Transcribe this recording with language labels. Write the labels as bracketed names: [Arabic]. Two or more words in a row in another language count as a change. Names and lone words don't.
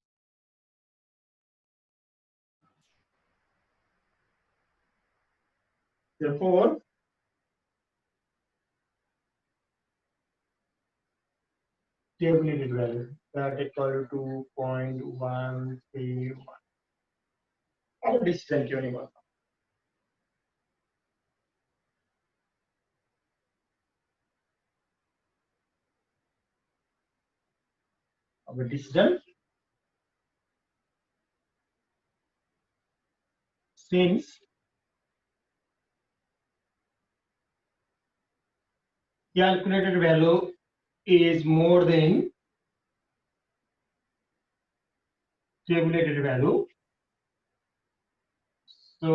[English] Therefore, tabulated value that equal to 2.131. [Hindi] अब डिसिजन क्यों नहीं बनता अब डिसिजन [English] since calculated value is more than tabulated value, so